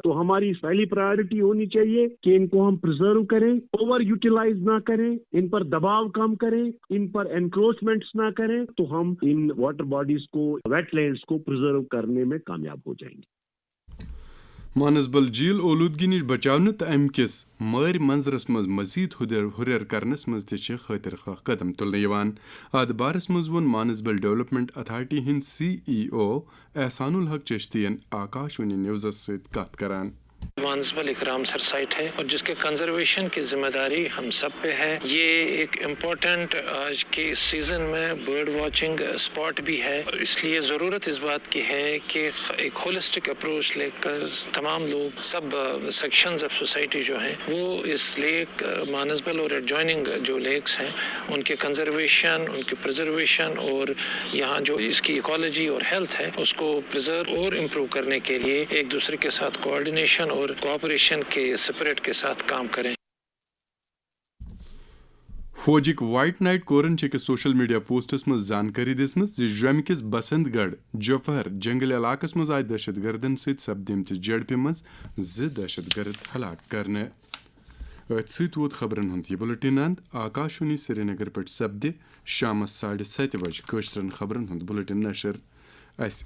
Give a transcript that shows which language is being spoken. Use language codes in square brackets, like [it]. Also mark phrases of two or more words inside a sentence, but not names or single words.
[hi] तो हमारी पहली प्रायोरिटी होनी चाहिए कि इनको हम प्रिजर्व करें, [en] over utilize [hi] ना करें, इन पर दबाव कम करें, इन पर एनक्रोचमेंट्स ना करें, तो हम इन [en] water bodies [hi] को, वेटलैंड्स को प्रिजर्व करने में कामयाब हो जाएंगे। [ks] मानसबल झील ओलूदगी निश बचावन तो अम किस मार मंजरस मज मजीद हुरर करनस मज खतर खा कदम तुलने यवान। अत बारस मज वोन मानसबल डेवलपमेंट अथॉरिटी हिंद CEO एहसानुल हक चिश्तियन आकाशवाणी न्यूज़ सहित कत करान। [hi] मानसबल एक रामसर साइट है और जिसके कंजर्वेशन की जिम्मेदारी हम सब पे है। ये एक इम्पोर्टेंट आज के सीजन में [en] bird watching spot [hi] भी है, इसलिए ज़रूरत इस बात की है कि एक [en] holistic approach [hi] लेकर तमाम लोग, सब [en] sections of society [hi] जो हैं, वो इस लेक मानसबल और एडजॉइनिंग जो लेक्स हैं उनके कंजर्वेशन, उनके प्रिजर्वेशन और यहाँ जो इसकी इकोलॉजी और हेल्थ है उसको प्रिजर्व और इम्प्रूव करने के लिए एक दूसरे के साथ कोऑर्डिनेशन और कोऑपरेशन के स्पिरिट के साथ काम करें। [ks] फौजिक वाइट नाइट कोरन [en] social media posts [ks] मज जानकारी दिसमस जम किस बसंतगढ़ जोफहर जंगल इलाकस मज आय दहशत गर्दन सहित सपदिमच झड़प मज 2 दहशत गर्द हलाक करने। अत वोत खबरन हुंद यह बुलेटिन अंत। आकाशवाणी श्रीनगर पे सपदे शामस 7:30 बजे कशरन खबरन हुंद बुलेटिन नशर।